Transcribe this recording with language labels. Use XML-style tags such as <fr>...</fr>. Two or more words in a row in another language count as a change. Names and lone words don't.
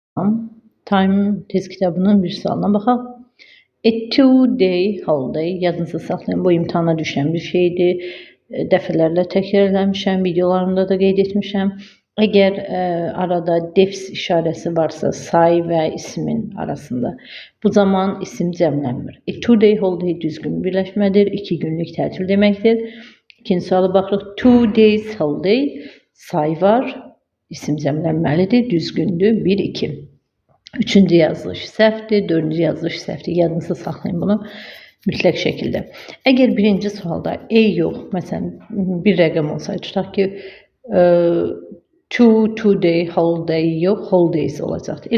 <az>baxım. Time test kitabının bir sualına baxaq.</az> <en>A 2-day holiday,</en> <az>yadınızda saxlayın, bu imtahana düşən bir şeydir. Dəfələrlə təkrar eləmişəm, videolarımda da qeyd etmişəm. Əgər arada defs işarəsi varsa, say və ismin arasında, bu zaman isim cəmlənmir.</az> <en>A 2-day holiday</en> <az>düzgün birləşmədir, 2 günlük tətil deməkdir. İkinci suala baxırıq.</az> <en>2 days holiday,</en> <az>say var, isim cəmlənməlidir, düzgündür, 1-2. Üçüncü yazılış səhvdir, dördüncü yazılış səhvdir. Yadınızda saxlayın bunu mütləq şəkildə. Əgər birinci sualda A yox, məsələn, bir rəqəm olsaydı, tutaq ki,</az> <en>2-day holiday</en> <az>yox, holidays olacaqdır.</az>